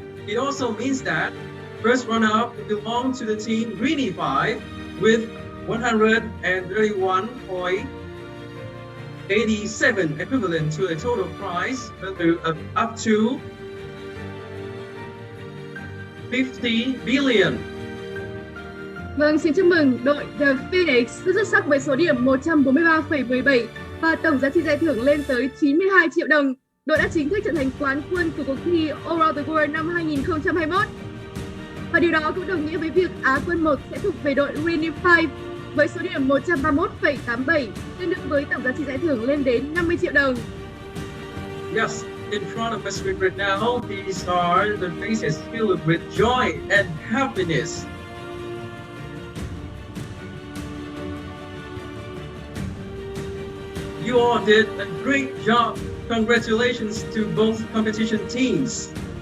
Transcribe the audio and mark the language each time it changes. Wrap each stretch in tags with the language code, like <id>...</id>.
<en>It also means that first runner-up will belong to the team Greenie 5 with 131.87, equivalent to a total prize value of up to 50 billion.</en> <vi>Vâng, xin chúc mừng đội The Phoenix rất xuất sắc với số điểm 143,17 và tổng giá trị giải thưởng lên tới 92 triệu đồng. Đội đã chính thức trở thành quán quân của cuộc thi All Around the World năm 2021. Và điều đó cũng đồng nghĩa với việc Á quân 1 sẽ thuộc về đội Greenie 5 với số điểm 131,87, tương đương với tổng giá trị giải thưởng lên đến 50 triệu đồng.</vi> <en>Yes, in front of us right now, these are the faces filled with joy and happiness. You all did a great job. Congratulations to both competition teams.</en>